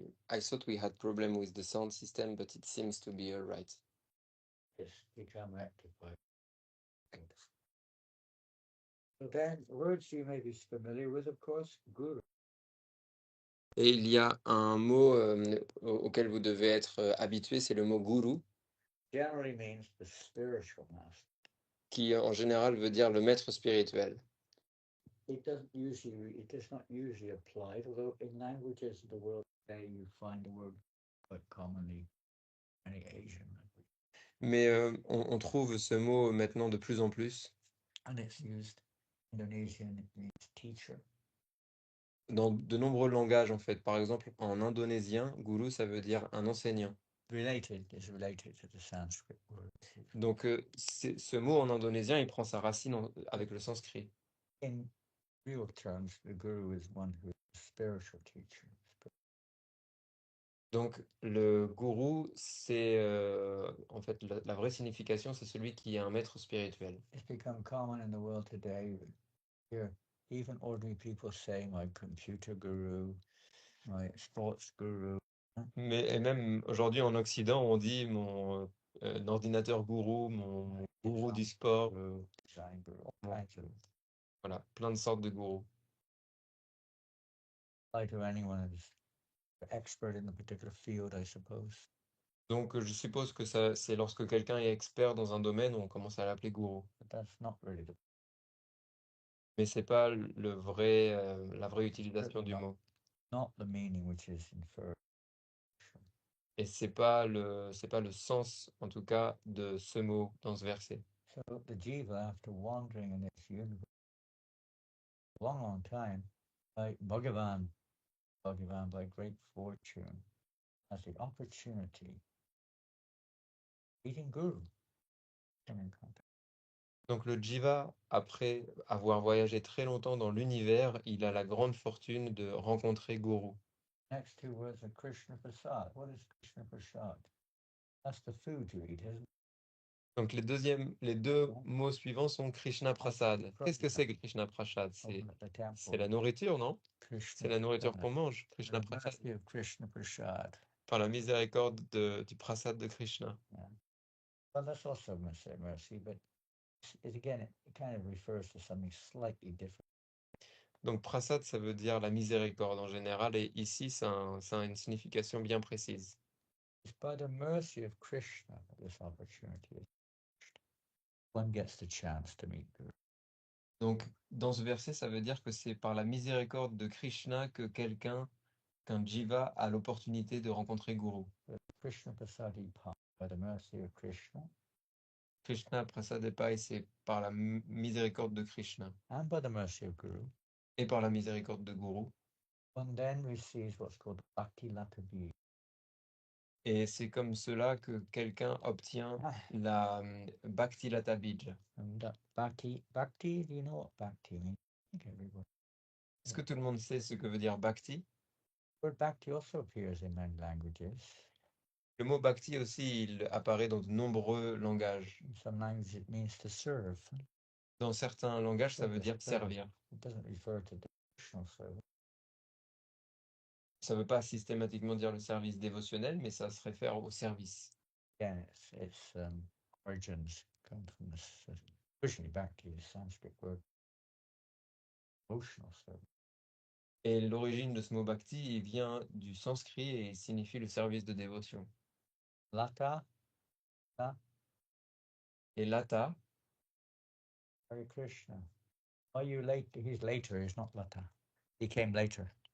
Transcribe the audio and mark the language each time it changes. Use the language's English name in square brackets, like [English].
[English] I thought we had problem with the sound system, but it seems to be all right. Yes, become rectified. So then, words you may be familiar with, of course, Guru. [French] Et il y a un mot auquel vous devez être habitué, c'est le mot guru, [English] Generally means the spiritual master. [French] qui en général veut dire le maître spirituel. [English] It does not usually apply, although in languages of the world today you find the word quite commonly in any Asian language. [French] Mais on trouve ce mot maintenant de plus en plus [English] And it's used in Indonesian, it means teacher. [French] dans de nombreux langages en fait. Par exemple, en indonésien, guru, ça veut dire un enseignant. [English] related is related to the Sanskrit word. [French] Donc, ce mot en indonésien, il prend sa racine avec le sanskrit. [English] In real terms, the guru is one who is a spiritual teacher. [French] Donc, le gourou, c'est en fait la vraie signification, c'est celui qui est un maître spirituel. [English] It's become common in the world today. Here, even ordinary people say, my computer guru, my sports guru. [French] Et même aujourd'hui en Occident, on dit mon ordinateur gourou, mon gourou du sport, [English] Design guru, [French] voilà, plein de sortes de gourous. [English] apply to anyone who's an expert in a particular field, I suppose. [French] Donc, je suppose que ça, c'est lorsque quelqu'un est expert dans un domaine, on commence à l'appeler gourou. [English] But that's not really [French] Mais c'est pas la vraie utilisation du mot. [English] not the meaning which is inferred. [French] Et c'est pas le sens, en tout cas, de ce mot dans ce verset. [English] So the jiva, after wandering in this universe a long, long time, like Bhagavan, by great fortune, has the opportunity meeting Guru. Come in contact. [French] Donc le jiva, après avoir voyagé très longtemps dans l'univers, il a la grande fortune de rencontrer Guru. [English] Next two words are Krishna Prasad. What is Krishna Prasad? That's the food you eat, isn't it? [French] Donc les deux mots suivants sont Krishna Prasad. Qu'est-ce que c'est que Krishna Prasad? C'est la nourriture, non? C'est la nourriture qu'on mange, Krishna Prasad. Krishna Prasad. Par la miséricorde du Prasad de Krishna. [English] Yeah. Well, that's also mercy, but it kind of refers to something slightly different. [French] Donc Prasad, ça veut dire la miséricorde en général, et ici, ça a une signification bien précise. [English] It's by the mercy of Krishna that this opportunity is. One gets the chance to meet Guru. [French] Donc, dans ce verset, ça veut dire que c'est par la miséricorde de Krishna que qu'un jiva a l'opportunité de rencontrer Guru. [English] Krishna Prasadipa, by the mercy of Krishna. [French] Krishna Prasadepa, et c'est par la miséricorde de Krishna. [English] And by the mercy of Guru. [French] Et par la miséricorde de Guru. [English] One then receives what's called Bhakti Lata Bija. [French] Et c'est comme cela que quelqu'un obtient la Bhakti Lata Bija. [English] Bhakti, do you know what Bhakti means? [French] Est-ce que tout le monde sait ce que veut dire Bhakti? [English] The word Bhakti also appears in many languages. [French] Le mot Bhakti aussi, il apparaît dans de nombreux langages. [English] In some languages, it means to serve. [French] Dans certains langages, ça veut dire servir. [English] It doesn't refer to devotional service. [French] Ça ne veut pas systématiquement dire le service dévotionnel, mais ça se réfère au service. [English] Again, its origins come from this. Originally, Bhakti is Sanskrit word. Devotional service. [French] Et l'origine de ce mot bhakti, il vient du sanskrit et il signifie le service de dévotion. [English] Lata. [French] Et lata. [English] Hare Krishna. Are you late? He's later. He's not Lata. He came later.